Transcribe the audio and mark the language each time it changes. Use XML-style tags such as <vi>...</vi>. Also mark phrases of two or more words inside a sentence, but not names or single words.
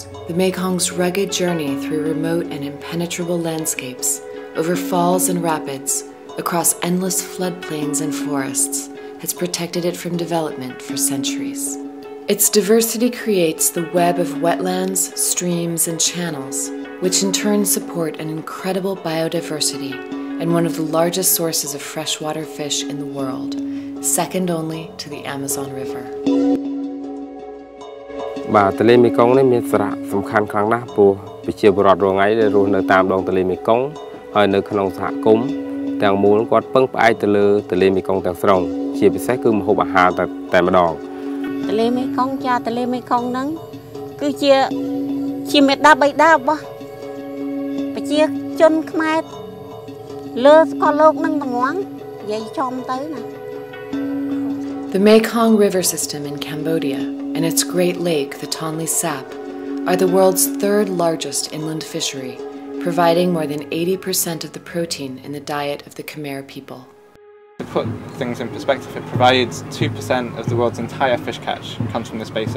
<en>the Mekong's rugged journey through remote and impenetrable landscapes, over falls and rapids, across endless floodplains and forests, has protected it from development for centuries. Its diversity creates the web of wetlands, streams, and channels, which in turn support an incredible biodiversity and one of the largest sources of freshwater fish in the world, second only to the Amazon River.</en> <km>បាទទន្លេមេគង្គនេះមានសារៈសំខាន់ខ្លាំងណាស់ព្រោះប្រជាពលរដ្ឋរងថ្ងៃដែលរស់នៅតាមដងទន្លេមេគង្គហើយនៅក្នុងសហគមន៍ទាំងមូលគាត់ពឹងផ្អែកទៅលើទន្លេមេគង្គទាំងស្រុងជាពិសេសគឺម្ហូបអាហារតែម្ដងទន្លេមេគង្គចាទន្លេមេគង្គហ្នឹងគឺជាមេដាបៃតារបស់ប្រជាជនខ្មែរលើសកលលោកហ្នឹងទាំងងនិយាយចំទៅណា</km> <en>The Mekong River system in Cambodia and its Great Lake, the Tonle Sap, are the world's third largest inland fishery, providing more than 80% of the protein in the diet of the Khmer people. To put things in perspective, it provides 2% of the world's entire fish catch comes from this basin.</en>